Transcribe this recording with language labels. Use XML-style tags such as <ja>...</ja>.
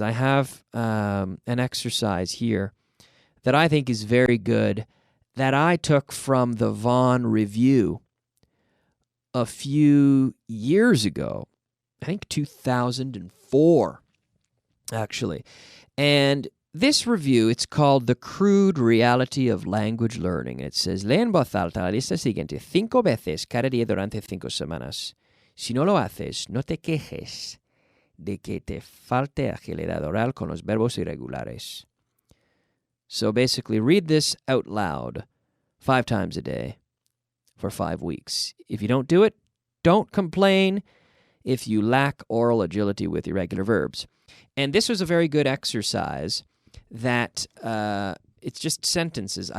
<en>I have an exercise here that I think is very good that I took from the Vaughan Review a few years ago. I think 2004, actually. And this review, it's called The Crude Reality of Language Learning. It says,</en> <es>lee en voz alta la lista siguiente 5 veces cada día durante 5 semanas. Si no lo haces, no te quejes de que te falte agilidad oral con los verbos irregulares.</es> <en>So basically, read this out loud 5 times a day for 5 weeks. If you don't do it, don't complain if you lack oral agility with irregular verbs. And this was a very good exercise that it's just sentences.</en>